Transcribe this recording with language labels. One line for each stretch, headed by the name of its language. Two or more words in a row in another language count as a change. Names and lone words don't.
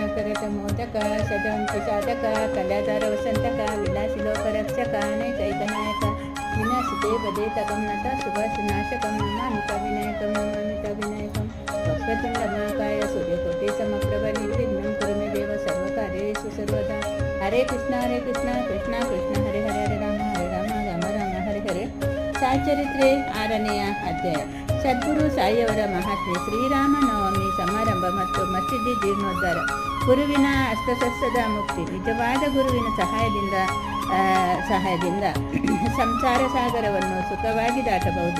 Sanskrit: ಭರತ ಮೋದಕ ಸದಂತಿ ಸಾಧಕ ಕಲಾಧಾರ ವಸಂತಕ ವಿಲಾಸಿ ಲೋಕರಕ್ಷಕ ನೈಕೈಕನಾಯಕ ವಿನಾಶಿತೆ ಬದೇ ತಗಮ್ನತ ಸುಭಾಷನಾಶಕಂ ನಮಾಮಿತ ವಿನಾಯಕಂ ವಕ್ರತುಂಡ ಮಹಾಕಾಯ ಸೂರ್ಯಕೋಟಿ ಸಮಪ್ರಭ ನಿರ್ವಿಘ್ನಂ ಕುರು ಮೇ ದೇವ ಸರ್ವಕಾರ್ಯೇಷು ಸರ್ವದಾ. ಹರೇ ಕೃಷ್ಣ ಕೃಷ್ಣ ಕೃಷ್ಣ ಹರೇ ಹರೇ ರಾಮ ರಾಮ ರಾಮ ಹರೇ ಹರೇ.
Kannada: ಸಾಚರಿತ್ರೆ 6ನೆಯ ಅಧ್ಯಾಯ. ಸದ್ಗುರು ಸಾಯಿಯವರ ಮಹಾತ್ಮೆ. ಶ್ರೀರಾಮ ನವಮಿ ಸಮಾರಂಭ ಮತ್ತು ಮಸೀದಿ ಜೀರ್ಣೋದ್ಧಾರ. ಗುರುವಿನ ಅಷ್ಟಸಸ್ಯದ ಮುಕ್ತಿ. ನಿಜವಾದ ಗುರುವಿನ ಸಹಾಯದಿಂದ ಸಂಸಾರ ಸಾಗರವನ್ನು ಸುಖವಾಗಿ ದಾಟಬಹುದು.